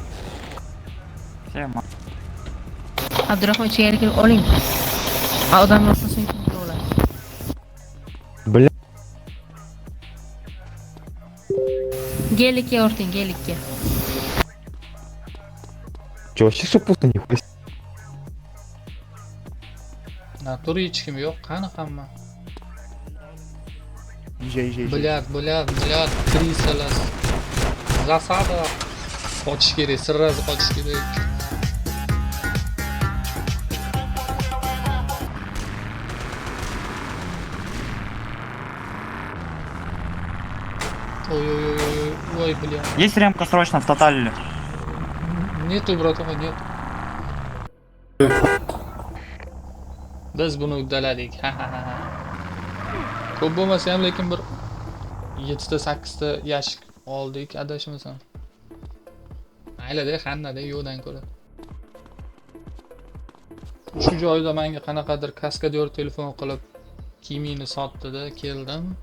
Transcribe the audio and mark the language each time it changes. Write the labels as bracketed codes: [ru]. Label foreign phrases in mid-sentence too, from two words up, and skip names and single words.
[ru] Все, [uz] Abdurahmon ichkariga kirib oling. Odam bo'lsa so'ng kontrol. [ru] Бля. [uz] Gelikka o'rting, gelikka. [ru] Че, вообще все пусто, нихуя себе. [uz] Naturi hech kim yo'q, qani hamma. [ru] Езжай. [uz] Bilyard, krisalar. Zasada. Qochish kerak, sirrazi qochish kerak. [ru] Ой, бля. Есть ремка срочно в тотале? Нету, братуха, нет. [uz] Biz buni uddaladik. Ko'p bo'lmasa ham lekin bir 7 ta 8 ta yashik oldik, adashmasam. Mayli-da, xannada yo'qdan ko'ra. Shu joyda menga qanaqadir kaskadyor telefon qilib kiyimini sotdi-da, keldim.